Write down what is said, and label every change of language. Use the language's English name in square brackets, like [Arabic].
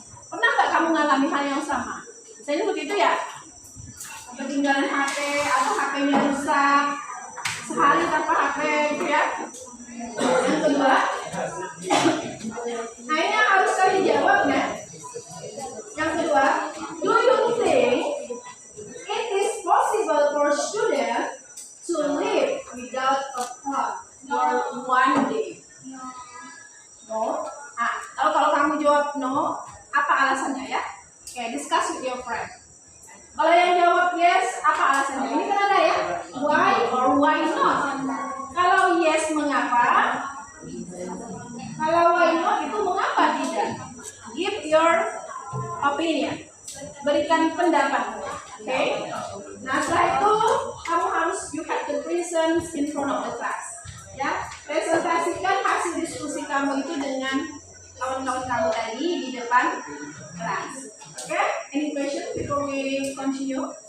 [Indonesian] Pernah nggak kamu mengalami hal yang sama? Misalnya begitu ya, ketinggalan HP atau HP-nya rusak, sehari tanpa HP gitu ya. Yang kedua, nah ini yang harus kalian jawab ya. Yang kedua, [English] do you think it is possible for students to live without a phone for one day? No. [Indonesian] Nah, kalau kamu jawab no, apa alasannya ya? [English] Oke, discuss with your friend. [Indonesian] Kalau yang jawab yes, apa alasannya? Ini kan ada ya, [English] why or why not? [Indonesian] Kalau yes, mengapa? Kalau [English] why not [Indonesian] itu mengapa tidak? [English] Give your opinion. [Indonesian] Berikan pendapat. [English] Oke? [Indonesian] Nah, setelah itu kamu harus [English] you have to present in front of the class. [Indonesian] Ya, presentasikan hasil diskusi kamu itu dengan kawan-kawan kamu tadi di depan kelas. Oke? [English] Any question before we continue?